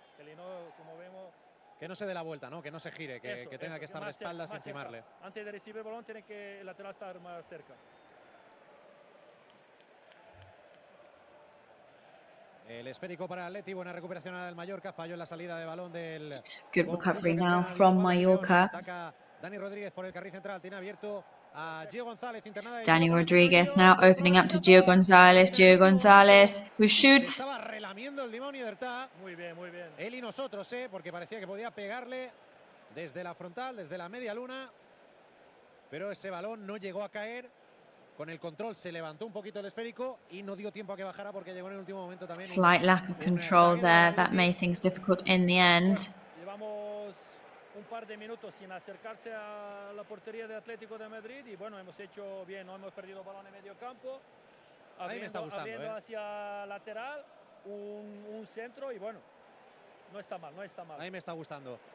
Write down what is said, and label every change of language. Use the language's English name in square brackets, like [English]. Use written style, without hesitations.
[Spanish] El Lino, como vemos... Que no se dé la vuelta, ¿no? Que no se gire, que tenga que estar de espaldas y encimarle. Antes de recibir el balón tiene que el lateral estar más cerca. El esférico para Atleti, buena recuperación del Mallorca, falló en la salida de balón del... [English] Good recovery now from Mallorca. [Spanish] Ataca Dani Rodríguez por el carril central, tiene abierto a Gio González, internada de [English] Dani Rodríguez now opening up to Gio González, who shoots. [Spanish] Estaba relamiendo el demonio de Muy bien. Él y nosotros, porque parecía que podía pegarle desde la frontal, desde la media luna, pero ese balón no llegó a caer. Con el control se levantó un poquito el esférico y no dio tiempo a que bajara, porque llegó en el último momento también. [English] Slight lack of control there, that made things difficult in the end. [Spanish] Llevamos un par de minutos sin acercarse a la portería de Atlético de Madrid y bueno, hemos hecho bien, no hemos perdido balón en medio campo, abriendo hacia lateral, un centro y bueno, no está mal. Ahí me está gustando.